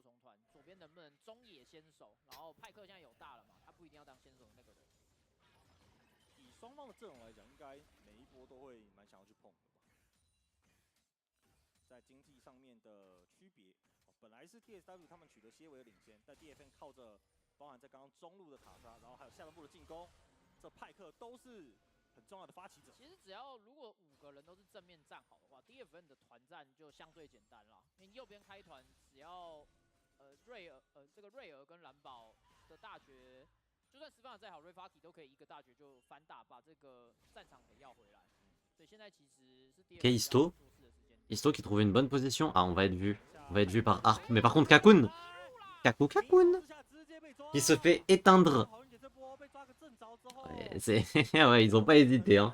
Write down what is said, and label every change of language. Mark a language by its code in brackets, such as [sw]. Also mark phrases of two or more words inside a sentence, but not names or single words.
[zh] TSW 他们取得些微的领先，但 DFN 靠着包含在刚刚中路的塔杀，然后还有下半部的进攻，这派克都是很重要的发起者。其实只要如果5个人都是正面站好的话 ，DFN 的团战就相对简单了。因为右边开团，只要这个瑞尔跟蓝宝的大绝 [fr] Ok, Isto. Isto qui trouve une bonne position. Ah, on va être vu. On va être vu par Harp. Mais par contre, Kakun. Kakun. Qui se fait éteindre. Ouais, ouais, ils ont pas hésité, hein.